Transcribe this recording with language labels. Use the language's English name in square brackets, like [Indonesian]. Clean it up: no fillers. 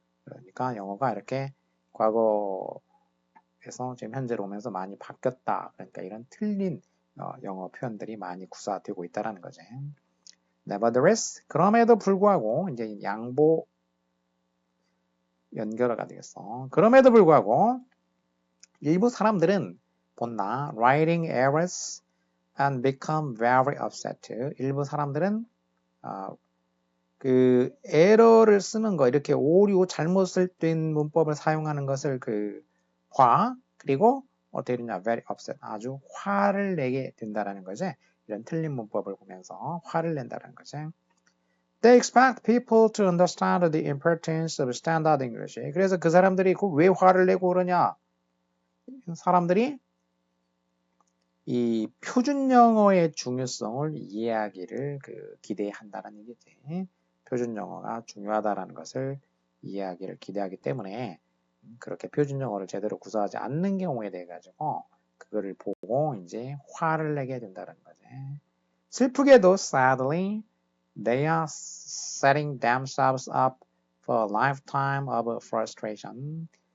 [Korean] 그러니까 영어가 이렇게 과거에서 지금 현재로 오면서 많이 바뀌었다. 그러니까 이런 틀린 영어 표현들이 많이 구사되고 있다라는 거지. Nevertheless, 그럼에도 불구하고 이제 양보 연결어가 되겠어. 그럼에도 불구하고 일부 사람들은 본다 [English] writing errors and become very upset. [Korean] 일부 사람들은 그 에러를 쓰는 거 이렇게 오류 잘못 쓸된 문법을 사용하는 것을 그리고 어떻게 되냐 [English] very upset [Korean] 아주 화를 내게 된다라는 거지. 이런 틀린 문법을 보면서 화를 낸다는 거지. [English] They expect people to understand the importance of standard English. [Korean] 그래서 그 사람들이 왜 화를 내고 그러냐? 사람들이 이 표준 영어의 중요성을 이해하기를 기대한다는 얘기지. 표준 영어가 중요하다라는 것을 이해하기를 기대하기 때문에 그렇게 표준 영어를 제대로 구사하지 않는 경우에 대해 가지고 그거를 보고 이제 화를 내게 된다는 거지. 슬프게도 [English] sadly they are setting themselves up for a lifetime of frustration.